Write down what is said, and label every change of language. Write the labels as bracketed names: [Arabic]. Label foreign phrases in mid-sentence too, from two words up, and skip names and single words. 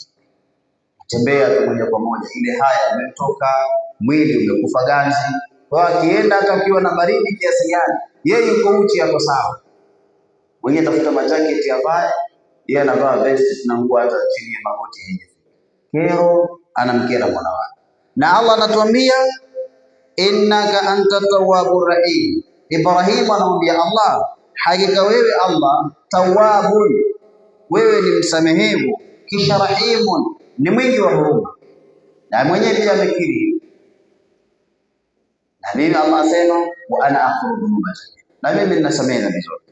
[Swahili] Tembea tu moja kwa moja, ile haya imetoka, mwili umekufa ganzi. Kwa akienda hata ukiwa na baridi kiasi gani, yeye yuko uchi, hapo sawa. Mwenye tafuta majaketi avae, yeye anavaa vest na nguo hata chini ya magoti yenyewe. Kero anamkera Mola wake. Na Allah anatuambia [Arabic] إنك أنت التواب الرحيم. [Swahili] Ibrahim anamwambia Allah, hakika wewe Allah tawwabun, wewe ni msamehevu, kisha rahimun, ni mwingi wa huruma. Na mwenyewe pia amekiri. Na mimi Allah asema [Arabic] وأنا أغفر الذنوب جميعا, [Swahili] na mimi ninasamehe dhambi zote.